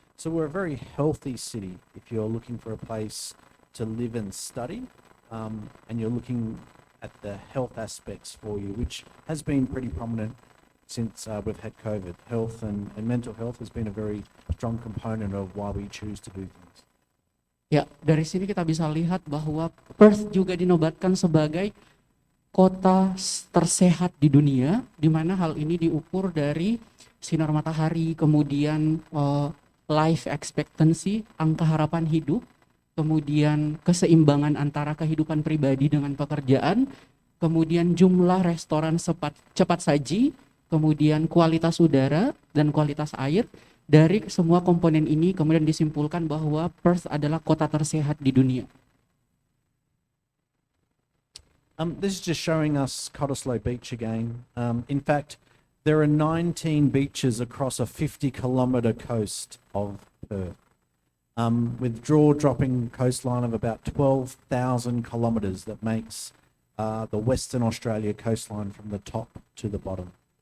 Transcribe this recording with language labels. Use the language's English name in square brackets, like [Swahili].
[English] So we're a very healthy city if you're looking for a place to live and study, and you're looking at the health aspects for you, which has been pretty prominent since we've had COVID. Health and mental health has been a very strong component of why we choose to do things. [Indonesian] Ya, dari sini kita bisa lihat bahwa Perth juga dinobatkan sebagai kota tersehat di dunia, di mana hal ini diukur dari sinar matahari, kemudian life expectancy, angka harapan hidup, kemudian keseimbangan antara kehidupan pribadi dengan pekerjaan, kemudian jumlah restoran cepat saji, kemudian kualitas udara dan kualitas air. Dari semua komponen ini kemudian disimpulkan bahwa Perth adalah kota tersehat di dunia. [English] This is just showing us Cottesloe Beach again. In fact, there are 19 beaches across a 50-kilometre coast of Perth, with jaw-dropping coastline of about 12,000 kilometres that makes the Western Australia coastline from the top to the bottom.